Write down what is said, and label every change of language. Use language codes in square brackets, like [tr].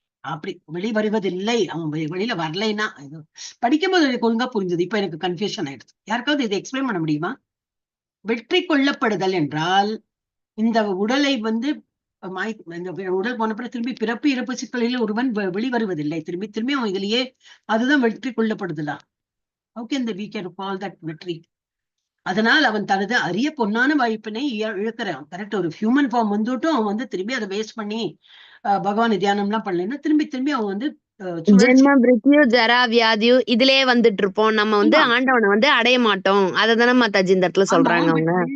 [ta] அப்படி வெளிவருவதில்லை. அவன் வெளியில வரலைன்னா படிக்கும்போது எனக்கு ஒழுங்கா புரிஞ்சது. இப்ப எனக்கு கன்ஃபியூஷன் ஆயிடுச்சு. யாருக்காவது இதை எக்ஸ்பிளைன் பண்ண முடியுமா? வெற்றி கொள்ளப்படுதல் என்றால் இந்த உடலை வந்து இந்த உடல் போன பிறகு திரும்பி பிறப்பு இறப்பு சிக்கலில் ஒருவன் வெளிவருவதில்லை. திரும்பி திரும்பி அவன் இதுலயே அதுதான் வெற்றி கொள்ளப்படுதலா? [en] How can we can call that வெற்றி? [ta] அதனால் அவன் தனது அரிய பொன்னான வாய்ப்பினை இழக்கிறான். கரெக்ட். ஒரு ஹியூமன் ஃபார்ம் வந்துட்டும் அவன் வந்து திரும்பி அதை வேஸ்ட் பண்ணி பகவான் தியானம் எல்லாம் பண்ணலன்னா திரும்பி திரும்பி அவன் வந்து ஜென்ம மிருத்யு ஜரா வியாதியு இதுலயே வந்துட்டு இருப்போம். நம்ம வந்து ஆண்டவனை வந்து அடைய மாட்டோம். அததானே மாதாஜி இந்த இடத்துல சொல்றாங்க அவங்க.